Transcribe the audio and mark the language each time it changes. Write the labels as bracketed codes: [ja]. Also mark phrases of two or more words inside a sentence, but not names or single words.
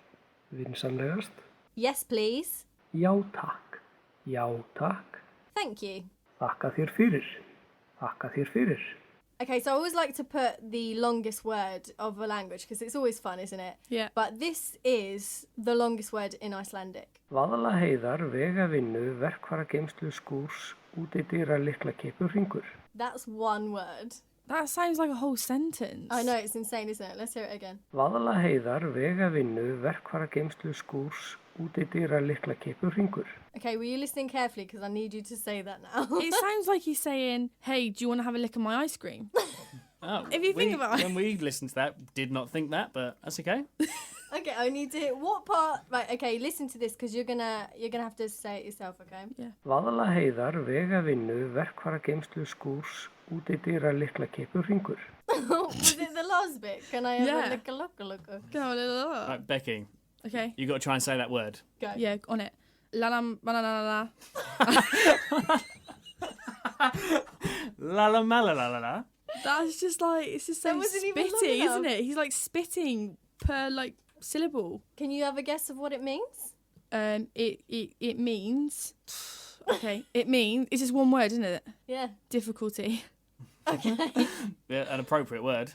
[en] Yes, please. [is] Já takk. [en] Thank you. [is] Þakka þér fyrir. [en] Okay, so I always like to put the longest word of a language because it's always fun, isn't it? Yeah. But this is the longest word in Icelandic. [is] Vaðlaheiðar, vegavinnu, verkfærageymslu, skúrs, útidyra, lyklakippur, hringur. [en] That's one word. That sounds like a whole sentence. I know, it's insane, isn't it? Let's hear it again. [is] Vaðlaheiðar, vegavinnu, verkfærageymslu, skúrs, útidyra, lyklakippur, hringur. [en] Okay, were you listening carefully? Because I need you to say that now. It sounds like he's saying, hey, do you want to have a lick of my ice cream? Oh, If you think about it. When we listened to that, did not think that, but that's okay. Okay, I need to hear what part. Right, okay, listen to this because you're gonna have to say it yourself, okay? Yeah. [is] Vaðlaheiðar, vegavinnu, verkfærageymslu, skúrs, útidyra, lyklakippur, hringur. [en] Was it the last bit? Can I have Yeah. a look? Go on, Right, Becky, Okay. you got to try and say that word. Go. Yeah, on it. La la la la la. La la ma la la la la. That's just like, it's just That so wasn't even long spitty, enough. isn't it? He's like spitting per like syllable. Can you have a guess of what it means? It means. Okay. It means, it's just one word, isn't it? Yeah. Difficulty. Okay. Yeah, an appropriate word.